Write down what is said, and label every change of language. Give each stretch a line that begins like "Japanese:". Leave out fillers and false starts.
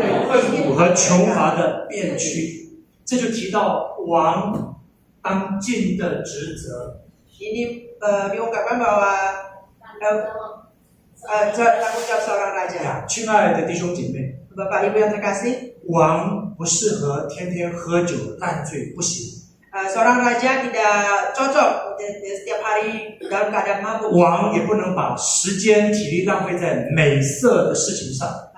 Chinese: 困苦和穷乏的辩屈，这就提到王当尽的职责。
Indonesian: Ini diungkapkan bahwa tanggung jawab seorang raja.
Chinese: 亲爱的弟兄姐妹，
Indonesian: Bapak Ibu yang terkasih,
Chinese: 王不适合天天喝酒烂醉，不行。
Indonesian: seorang raja tidak cocok setiap hari dalam keadaan mabuk.
Chinese: 王也不能把时间体力浪费在美色的事情上。